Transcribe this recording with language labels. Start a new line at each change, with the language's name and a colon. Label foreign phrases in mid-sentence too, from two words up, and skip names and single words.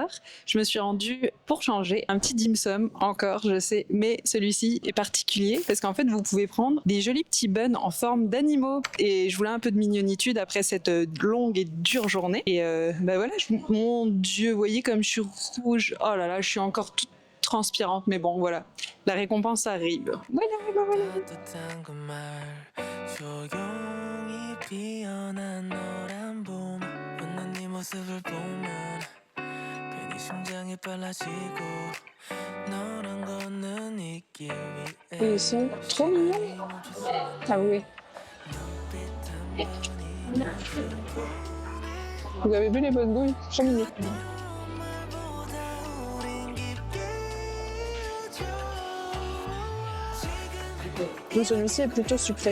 French: Je me suis rendue pour changer un petit dim sum, encore je sais, mais celui-ci est particulier parce qu'en fait vous pouvez prendre des jolis petits buns en forme d'animaux et je voulais un peu de mignonitude après cette longue et dure journée et voilà, mon Dieu, vous voyez comme je suis rouge, oh là là, je suis encore toute transpirante, mais bon voilà, la récompense arrive. Voilà.
Korean: 피어난 노란 봄 웃는 네 모습을 보면 괜히 심장이 빨라지고 너랑 걷는 이 길 위에
French: Ils sont trop mignons. Ah oui. Vous avez vu les bonnes bouilles? Trop mignons. Donc celui-ci est plutôt sucré.